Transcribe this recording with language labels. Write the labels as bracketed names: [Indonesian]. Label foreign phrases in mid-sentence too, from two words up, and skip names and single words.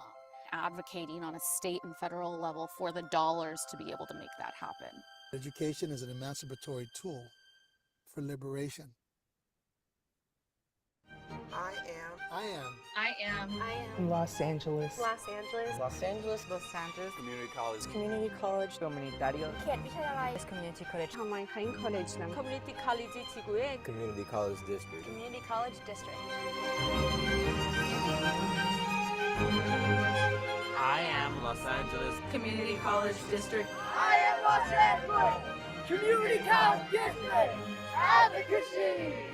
[English] Advocating on a state and federal level for the dollars to be able to make that happen. Education is an emancipatory tool for liberation. I am Los Angeles. Los Angeles. Los Angeles. Los Angeles. Community college. Community college. Comunitario. Community college. 정말 college 남. community college 지구의 Community college district. Community College District. I am Los Angeles Community College District. I am Los Angeles Community College District Advocacy.